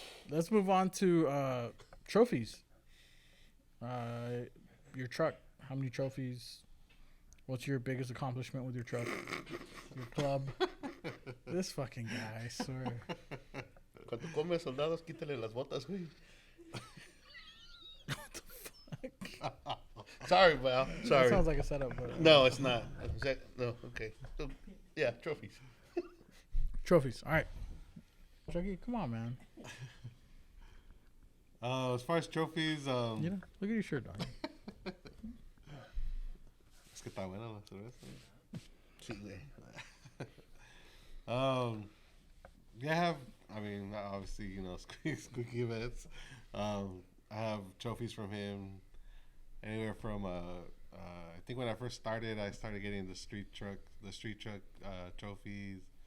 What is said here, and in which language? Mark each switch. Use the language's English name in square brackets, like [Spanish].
[English] Let's move on to trophies. Your truck. How many trophies? What's your biggest accomplishment with your truck? Your club? This fucking guy, I swear. [Spanish] Cuando come soldados, quítale las botas, güey. [English] What the fuck? Sorry, Val. Sorry. That sounds like a setup. But, No, it's not. No, okay. So, yeah, trophies. Trophies. All right. Chucky, come on, man. As far as trophies, You know, look at your shirt, dog. [Spanish] es que está buena la cerveza. Sí, güey. [English] Yeah, I have. I mean, obviously, you know, squeaky events. I have trophies from him, anywhere from I think when I first started, I started getting the street truck trophies.